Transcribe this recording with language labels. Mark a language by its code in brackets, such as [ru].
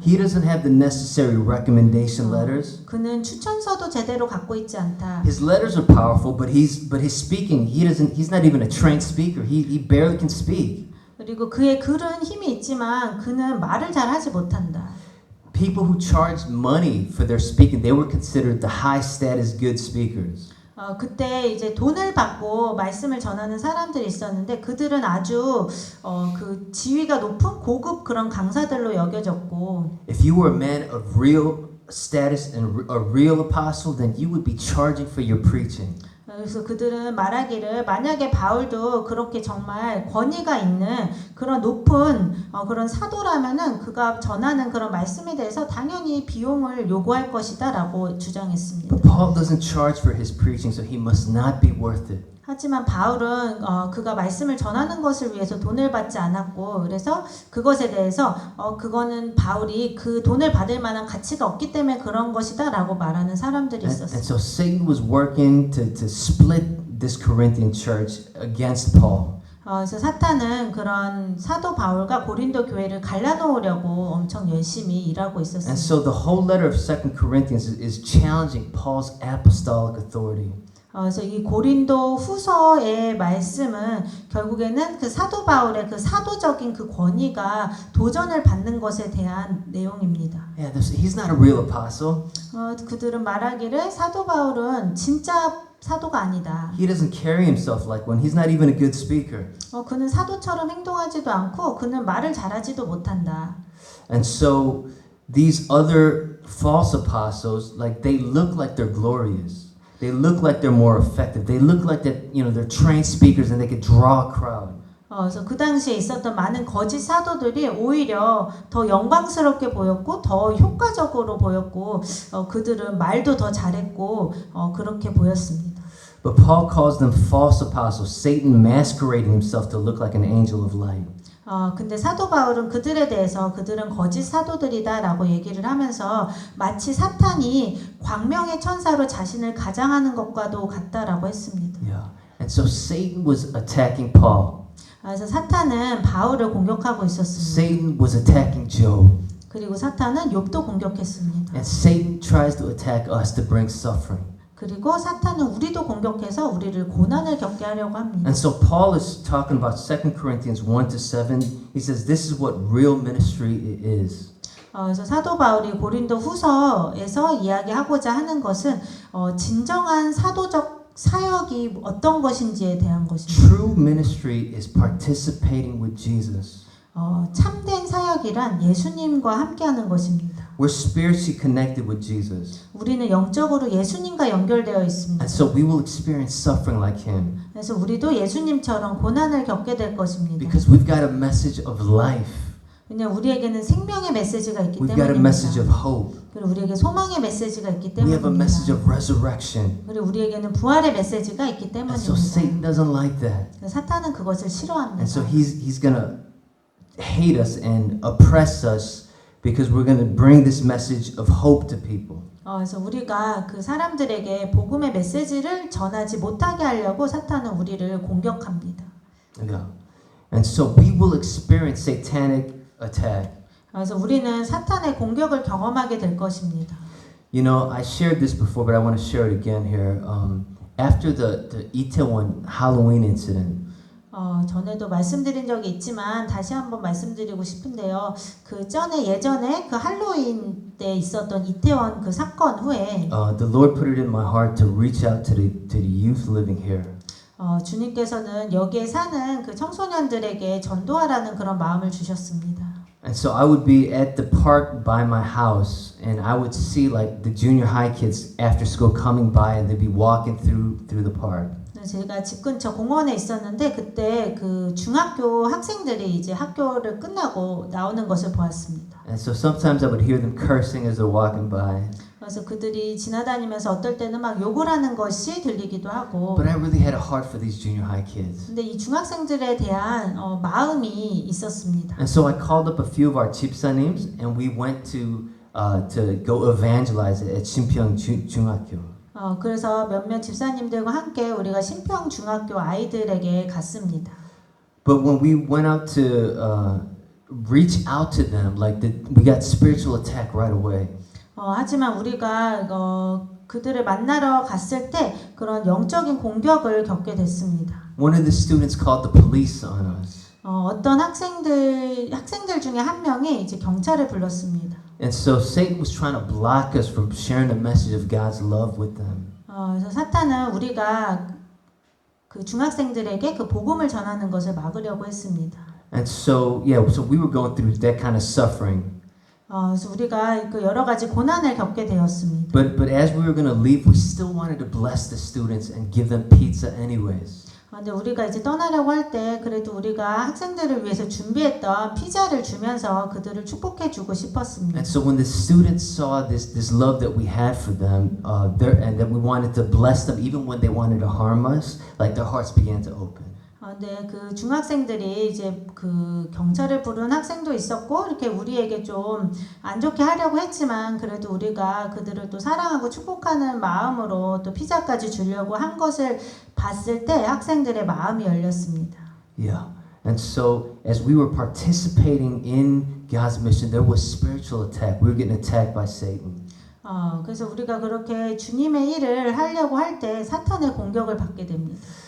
[en] He doesn't have the necessary recommendation letters. [ko] 그는 추천서도 제대로 갖고 있지 않다. [en] His letters are powerful, but his speaking, he's not even a trained speaker. He barely can speak. [ko] 그리고 그의 글은 힘이 있지만 그는 말을 잘 하지 못한다. [en] People who charged money for their speaking, they were considered the high status good speakers. [ko] 그때 이제 돈을 받고 말씀을 전하는 사람들이 있었는데 그들은 아주 그 지위가 높은 고급 그런 강사들로 여겨졌고 [en] If you were a man of real status and a real apostle, then you would be charging for your preaching. [ko] 그래서 그들은 말하기를 만약에 바울도 그렇게 정말 권위가 있는 그런 높은 그런 사도라면은 그가 전하는 그런 말씀에 대해서 당연히 비용을 요구할 것이다라고 주장했습니다. [en] But Paul doesn't charge for his preaching, so he must not be worth it. [ko] 하지만 바울은 그가 말씀을 전하는 것을 위해서 돈을 받지 않았고 그래서 그것에 대해서 그거는 바울이 그 돈을 받을 만한 가치가 없기 때문에 그런 것이다라고 말하는 사람들이 있었어요. [en] And so Satan was working to split this Corinthian church against Paul. [ko] 그래서 사탄은 그런 사도 바울과 고린도 교회를 갈라놓으려고 엄청 열심히 일하고 있었습니다. [en] And so the whole letter of 2 Corinthians is challenging Paul's apostolic authority. [ko] 그래서 이 고린도 후서의 말씀은 결국에는 그 사도 바울의 그 사도적인 그 권위가 도전을 받는 것에 대한 내용입니다. [en] Yeah, he's not a real apostle. [ko] 그들은 말하기를 사도 바울은 진짜 사도가 아니다. [en] He doesn't carry himself like one. He's not even a good speaker. [ko] 그는 사도처럼 행동하지도 않고 그는 말을 잘하지도 못한다. [en] And so these other false apostles, like they look like they're glorious. They look like they're more effective. They look like that, they're trained speakers and they could draw a crowd. [ko] 그래서 그 당시에 있었던 많은 거짓 사도들이 오히려 더 영광스럽게 보였고 더 효과적으로 보였고 그들은 말도 더 잘했고 그렇게 보였습니다. [en] But Paul calls them false apostles, Satan masquerading himself to look like an angel of light. [ko] 근데 사도 바울은 그들에 대해서 그들은 거짓 사도들이다라고 얘기를 하면서 마치 사탄이 광명의 천사로 자신을 가장하는 것과도 같다라고 했습니다. [en] Yeah. And so Satan was attacking Paul. [ko] 그래서 사탄은 바울을 공격하고 있었습니다. [en] Satan was attacking Job. [ko] 그리고 사탄은 욥도 공격했습니다. [en] And Satan tries to attack us to bring suffering. [ko] 그리고 사탄은 우리도 공격해서 우리를 고난을 겪게 하려고 합니다. [en] And so Paul is talking about 2 Corinthians 1-7. He says this is what real ministry is. [ko] 그래서 사도 바울이 고린도 후서에서 이야기하고자 하는 것은 진정한 사도적 사역이 어떤 것인지에 대한 것입니다. [en] True ministry is participating with Jesus. [ko] 참된 사역이란 예수님과 함께하는 것입니다. [en] We're spiritually connected with Jesus. [ko] 우리는 영적으로 예수님과 연결되어 있습니다. [en] And so we will experience suffering like him. [ko] 그래서 우리도 예수님처럼 고난을 겪게 될 것입니다. [en] Because we've got a message of life. [ko] 왜냐하면 우리에게는 생명의 메시지가 있기 [en] We've got a message [ko] 때문입니다. [en] of hope. [ko] 그리고 우리에게 소망의 메시지가 있기 [en] We have a message [ko] 때문입니다. [en] of resurrection. [ko] 그리고 우리에게는 부활의 메시지가 있기 [en] And so Satan [ko] 때문입니다. [en] doesn't like that. [ko] 사탄은 그것을 싫어합니다. [en] And so he's going to hate us and oppress us because we're going to bring this message of hope to people. [ko] 그래서 우리가 그 사람들에게 복음의 메시지를 전하지 못하게 하려고 사탄은 우리를 공격합니다. [en] Yeah. And so we will experience satanic attack. [ko] 그래서 우리는 사탄의 공격을 경험하게 될 것입니다. [en] You know, I shared this before, but I want to share it again here. After the Itaewon Halloween incident, [ko] 전에도 말씀드린 적이 있지만 다시 한번 말씀드리고 싶은데요. 그 전에 예전에 그 할로윈 때 있었던 이태원 그 사건 후에 [en] the Lord put it in my heart to reach out to the youth living here. [ko] 주님께서는 여기에 사는 그 청소년들에게 전도하라는 그런 마음을 주셨습니다. [en] And so I would be at the park by my house, and I would see like the junior high kids after school coming by, and they'd be walking through the park. [ko] 제가 집 근처 공원에 있었는데 그때 그 중학교 학생들이 이제 학교를 끝나고 나오는 것을 보았습니다. [en] And so sometimes I would hear them cursing as they're walking by. [ko] 그래서 그들이 지나다니면서 어떨 때는 막 욕을 하는 것이 들리기도 하고. [en] But I really had a heart for these junior high kids. [ko] 근데 이 중학생들에 대한 마음이 있었습니다. [en] And so I called up a few of our 집사님s, and we went to go evangelize at 신평 중학교. [ko] 그래서 몇몇 집사님들과 함께 우리가 신평 중학교 아이들에게 갔습니다. [en] But when we went out to reach out to them, like we got spiritual attack right away. [ko] 하지만 우리가 그들을 만나러 갔을 때 그런 영적인 공격을 겪게 됐습니다. [en] One of the students called the police on us. [ko] 어떤 학생들 중에 한 명이 이제 경찰을 불렀습니다. [en] And so Satan was trying to block us from sharing the message of God's love with them. [ko] 그래서 사탄은 우리가 그 중학생들에게 그 복음을 전하는 것을 막으려고 했습니다. [en] And so so we were going through that kind of suffering. [ko] 그래서 우리가 그 여러 가지 고난을 겪게 되었습니다. [en] But as we were going to leave, we still wanted to bless the students and give them pizza anyways. [ko] 근데 우리가 이제 떠나려고 할 때 그래도 우리가 학생들을 위해서 준비했던 피자를 주면서 그들을 축복해 주고 싶었습니다. [en] And so when the students saw this love that we had for them, and that we wanted to bless them even when they wanted to harm us, like their hearts began to open. [ko] 근데 그 중학생들이 이제 그 경찰을 부른 학생도 있었고 이렇게 우리에게 좀 안 좋게 하려고 했지만 그래도 우리가 그들을 또 사랑하고 축복하는 마음으로 또 피자까지 주려고 한 것을 봤을 때 학생들의 마음이 열렸습니다. [en] Yeah. And so as we were participating in God's mission, there was spiritual attack. We were getting attacked by Satan. [ko] 그래서 우리가 그렇게 주님의 일을 하려고 할 때 사탄의 공격을 받게 됩니다.